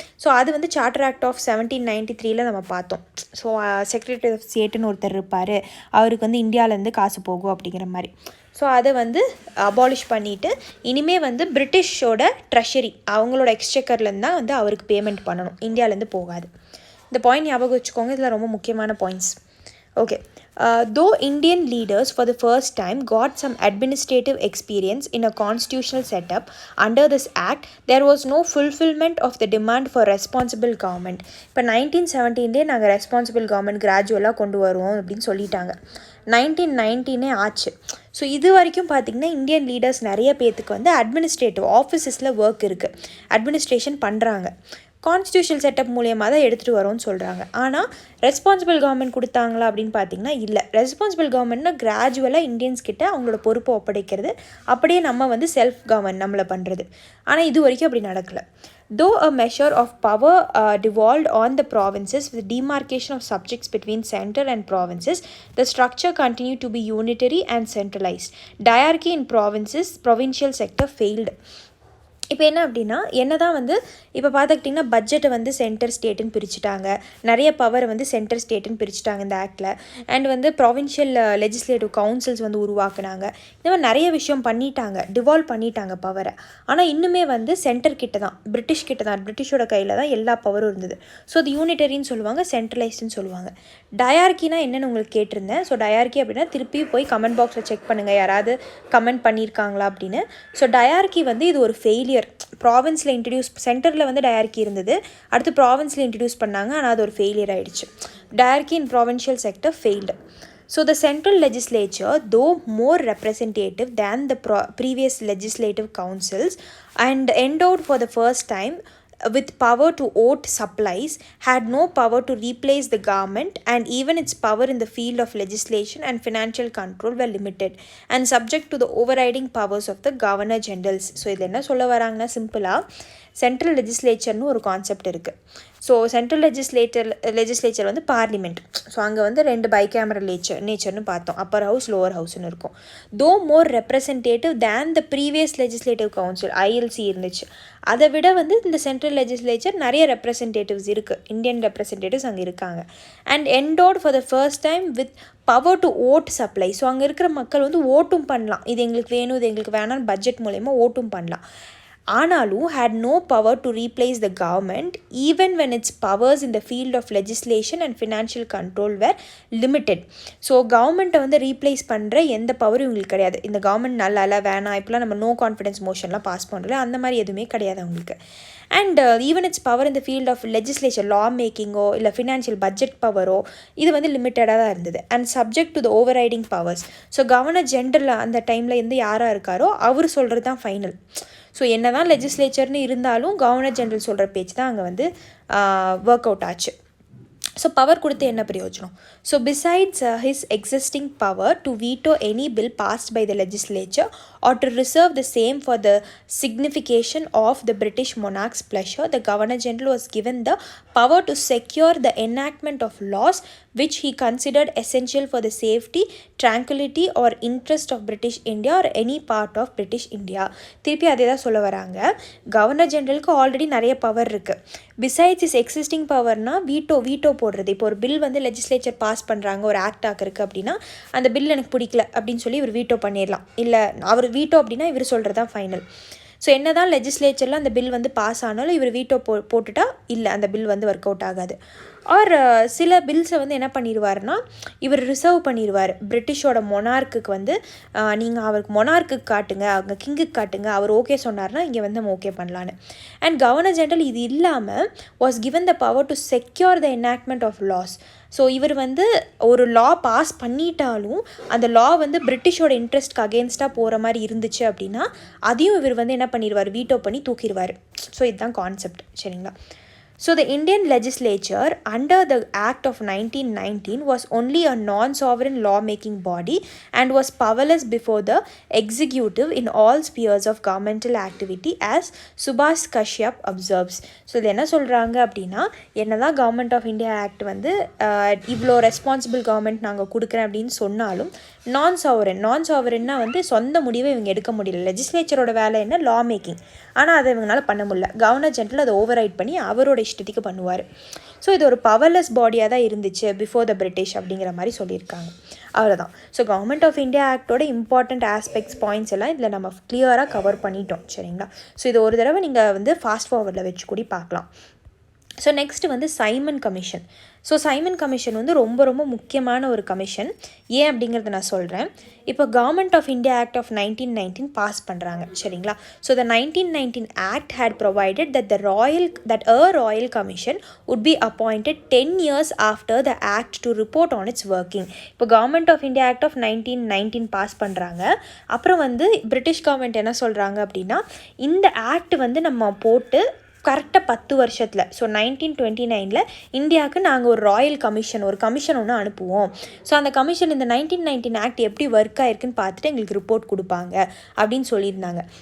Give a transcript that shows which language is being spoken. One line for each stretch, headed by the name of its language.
Tamil: So அது வந்து charter act of 1793 நம்ம பார்த்தோம். ஸோ செக்ரட்டரி ஆஃப் ஸ்டேட்டுன்னு ஒருத்தர் இருப்பார், அவருக்கு வந்து இந்தியாவிலேருந்து காசு போகும் அப்படிங்கிற மாதிரி. ஸோ அதை வந்து அபாலிஷ் பண்ணிவிட்டு இனிமேல் வந்து பிரிட்டிஷோட ட்ரெஷரி அவங்களோட எக்ஸ்செக்கர்லேருந்து தான் வந்து அவருக்கு பேமெண்ட் பண்ணணும், இந்தியாவிலேருந்து போகாது. இந்த பாயிண்ட் ஞாபகம் வச்சுக்கோங்க, இதில் ரொம்ப முக்கியமான points. Okay.
English: Though Indian leaders for the first time got some administrative experience in a constitutional setup under this act, there was no fulfillment of the demand for responsible government.
Tamil: இப்போ 1917 நாங்கள் responsible government கிராஜுவலாக கொண்டு வருவோம் அப்படின்னு சொல்லிட்டாங்க. 1919 ஆச்சு. So இது வரைக்கும் பார்த்திங்கன்னா இந்தியன் லீடர்ஸ் நிறைய பேர்த்துக்கு வந்து அட்மினிஸ்ட்ரேட்டிவ் ஆஃபீஸஸில் ஒர்க் இருக்குது, அட்மினிஸ்ட்ரேஷன் பண்ணுறாங்க. கான்ஸ்டியூஷனல் செட்டப் மூலியமாக தான் எடுத்துகிட்டு வரோன்னு சொல்கிறாங்க. ஆனால் ரெஸ்பான்சிபிள் கவர்மெண்ட் கொடுத்தாங்களா அப்படின்னு பார்த்தீங்கன்னா இல்லை. ரெஸ்பான்சிபிள் கவர்மெண்ட்னா கிராஜுவலாக இந்தியன்ஸ் கிட்ட அவங்களோட பொறுப்பை ஒப்படைக்கிறது, அப்படியே நம்ம வந்து செல்ஃப் கவர்மெண்ட் நம்மளை பண்ணுறது. ஆனால் இது வரைக்கும் அப்படி நடக்கலை.
English: Though a measure of power devolved on the provinces with demarcation of subjects between center and provinces, the structure continued to be unitary and centralized. Diarchy in provincial sector failed.
Tamil: இப்போ என்ன அப்படின்னா, என்ன தான் வந்து இப்போ பார்த்துக்கிட்டிங்கன்னா பட்ஜெட்டை வந்து சென்டர் ஸ்டேட்டுன்னு பிரிச்சுட்டாங்க, நிறைய பவரை வந்து சென்டர் ஸ்டேட்டுன்னு பிரிச்சுட்டாங்க இந்த ஆக்டில். அண்ட் வந்து ப்ரொவின்ஷியல் லெஜிஸ்லேட்டிவ் கவுன்சில்ஸ் வந்து உருவாக்குனாங்க. இந்த மாதிரி நிறைய விஷயம் பண்ணிட்டாங்க, டிவால்வ் பண்ணிட்டாங்க பவரை. ஆனால் இன்னுமே வந்து சென்டர் கிட்ட தான், பிரிட்டிஷோட கையில் தான் எல்லா பவரும் இருந்தது. ஸோ அது யூனிட்டரின்னு சொல்லுவாங்க, சென்ட்ரலைஸ்டுன்னு சொல்லுவாங்க. டயார்கினா என்னென்னு உங்களுக்கு கேட்டிருந்தேன். ஸோ டயார்கி அப்படின்னா திருப்பி போய் கமெண்ட் பாக்ஸில் செக் பண்ணுங்கள் யாராவது கமெண்ட் பண்ணியிருக்காங்களா அப்படின்னு. ஸோ டயார்கி வந்து இது ஒரு ஃபெயிலியர். ப்ராவின்ஸில் சென்டரில் வந்து டயார்கி இருந்தது, அடுத்து ப்ராவின்ஸில் இன்ட்ரடியூஸ் பண்ணாங்க, ஆனால் அது ஒரு ஃபெயிலியர் ஆகிடுச்சு.
English: Dyarchy in provincial sector failed. So the central legislature, though more representative than the previous legislative councils and endowed for the first time with power to vote supplies had no power to replace the government, and even its power in the field of legislation and financial control were limited and subject to the overriding powers of the governor generals.
Tamil: So இதில் என்ன சொல்ல வராங்கன்னா சிம்பிளாக central லெஜிஸ்லேச்சர்னு ஒரு concept இருக்குது. So central legislature வந்து parliament. So அங்கே வந்து 2 பைகேமரல் நேச்சர்னு பார்த்தோம், அப்பர் ஹவுஸ் லோவர் ஹவுஸ்னு இருக்கும்.
English: Though more representative than the previous legislative council ILC இருந்துச்சு.
Tamil: அதை விட வந்து இந்த சென்ட்ரல் லெஜிஸ்லேச்சர் நிறைய ரெப்ரசன்டேட்டிவ்ஸ் இருக்குது, இந்தியன் ரெப்ரசன்டேட்டிவ்ஸ் அங்கே இருக்காங்க.
English: And endowed for the first time with power to vote supply.
Tamil: So அங்கே இருக்கிற மக்கள் வந்து ஓட்டும் பண்ணலாம், இது எங்களுக்கு வேணும் இது எங்களுக்கு வேணான்னு பட்ஜெட் மூலயமா ஓட்டும் பண்ணலாம்.
English: ஆனாலும் had no power to replace the government even when its powers in the field of legislation and financial control were limited.
Tamil: So கவர்மெண்ட்டை வந்து ரீப்ளேஸ் பண்ணுற எந்த பவரும் இவங்களுக்கு கிடையாது. இந்த கவர்மெண்ட் நல்லா இல்லை வேணாம் இப்போலாம் நம்ம நோ கான்ஃபிடன்ஸ் மோஷன்லாம் பாஸ் பண்ணுறோம், அந்த மாதிரி எதுவுமே கிடையாது அவங்களுக்கு. அண்ட் ஈவன் இட்ஸ் பவர் இந்த ஃபீல்ட் ஆஃப் லெஜிஸ்லேச்சர் லா மேக்கிங்கோ இல்லை ஃபினான்ஷியல் பட்ஜெட் பவரோ இது வந்து லிமிட்டடாக தான் இருந்தது.
English: And subject to the overriding powers.
Tamil: So governor general அந்த டைமில் இருந்து யாராக இருக்காரோ அவர் சொல்கிறது தான் ஃபைனல். ஸோ என்ன தான் லெஜிஸ்லேச்சர்னு இருந்தாலும் கவர்னர் ஜென்ரல் சொல்கிற பேச்சு தான் அங்கே வந்து ஒர்க் அவுட் ஆச்சு. ஸோ பவர் கொடுத்து என்ன பிரயோஜனம்?
English: So besides his existing power to veto any bill passed by the legislature or to reserve the same for the signification of the British monarch's pleasure, the Governor General was given the power to secure the enactment of laws which he considered essential for the safety, tranquility or interest of British India or any part of British India.
Tamil: திருப்பி அதே தான் சொல்ல வராங்க, governor ஜென்ரலுக்கு already நிறைய power இருக்குது. Besides is existing பவர்னா veto போடுறது. இப்போ ஒரு பில் வந்து லெஜிஸ்லேச்சர் பாஸ் பண்ணுறாங்க, ஒரு ஆக்ட் ஆக்குறதுக்கு அப்படின்னா அந்த பில் எனக்கு பிடிக்கல அப்படின்னு சொல்லி இவர் வீட்டோ பண்ணிடலாம். இல்லை அவர் வீட்டோ அப்படின்னா இவர் சொல்கிறது தான் ஃபைனல். ஸோ என்ன தான் லெஜிஸ்லேச்சரில் அந்த பில் வந்து பாஸ் ஆனாலும் இவர் வீட்டோ போட்டுட்டா இல்லை அந்த பில் வந்து ஒர்க் அவுட் ஆகாது. ஆர் சில பில்ஸை வந்து என்ன பண்ணிடுவார்னா இவர் ரிசர்வ் பண்ணிடுவார். பிரிட்டிஷோட மொனார்க்குக்கு வந்து நீங்கள் அவருக்கு மொனார்க்குக்கு காட்டுங்க, அவங்க கிங்குக்கு காட்டுங்க, அவர் ஓகே சொன்னார்னா இங்கே வந்து நம்ம ஓகே பண்ணலான்னு.
English: and governor general
Tamil: இது இல்லாமல்
English: Was given the power to secure the enactment of laws.
Tamil: So இவர் வந்து ஒரு லா பாஸ் பண்ணிட்டாலும் அந்த லா வந்து பிரிட்டிஷோட இன்ட்ரெஸ்ட்க்கு அகேன்ஸ்டாக போகிற மாதிரி இருந்துச்சு அப்படின்னா அதையும் இவர் வந்து என்ன பண்ணிடுவார், வீட்டோ பண்ணி தூக்கிடுவார். ஸோ இதுதான் கான்செப்ட், சரிங்களா?
English: So the Indian legislature under the Act of 1919 was only a non-sovereign law-making body and was powerless before the executive in all spheres of governmental activity, as Subhas Kashyap observes.
Tamil: So இது என்ன சொல்கிறாங்க அப்படின்னா, என்னதான் government of India act வந்து இவ்வளோ responsible government நாங்கள் கொடுக்குறேன் அப்படின்னு சொன்னாலும் நான் சாவரன்னா வந்து சொந்த முடிவை இவங்க எடுக்க முடியல. லெஜிஸ்லேச்சரோட வேலை என்ன, லா மேக்கிங். ஆனால் அதை இவங்களால பண்ண முடியல. கவர்னர் ஜென்ரல் அதை ஓவர் ரைட் பண்ணி அவரோட இஷ்டத்துக்கு பண்ணுவார். ஸோ இது ஒரு பவர்லெஸ் பாடியாக தான் இருந்துச்சு
English: before the British
Tamil: அப்படிங்கிற மாதிரி சொல்லியிருக்காங்க. அவ்வளோதான். So government of India ஆக்டோட important aspects points எல்லாம் இதில் நம்ம கிளியராக கவர் பண்ணிட்டோம், சரிங்களா? ஸோ இது ஒரு தடவை நீங்கள் வந்து ஃபாஸ்ட் ஃபார்வர்டில் வச்சு கூட பார்க்கலாம். ஸோ நெக்ஸ்ட்டு வந்து Simon commission. So Simon commission வந்து ரொம்ப ரொம்ப முக்கியமான ஒரு கமிஷன். ஏன் அப்படிங்கிறத நான் சொல்கிறேன். இப்போ government of India act of 1919 pass பண்ணுறாங்க, சரிங்களா?
English: So the 1919 Act had provided that a royal commission would be appointed 10 years after the act to report on its working.
Tamil: இப்போ government of India act of 1919 pass பண்ணுறாங்க. அப்புறம் வந்து British government என்ன சொல்கிறாங்க அப்படின்னா, இந்த ஆக்ட் வந்து நம்ம போட்டு கரெக்டாக 10 வருஷத்தில், ஸோ 1929 இந்தியாவுக்கு நாங்கள் ஒரு ராயல் கமிஷன் ஒன்று அனுப்புவோம். ஸோ அந்த கமிஷன் இந்த 1919 ஆக்ட் எப்படி ஒர்க் ஆயிருக்குன்னு பார்த்துட்டு எங்களுக்கு ரிப்போர்ட் கொடுப்பாங்க அப்படின்னு சொல்லியிருந்தாங்க.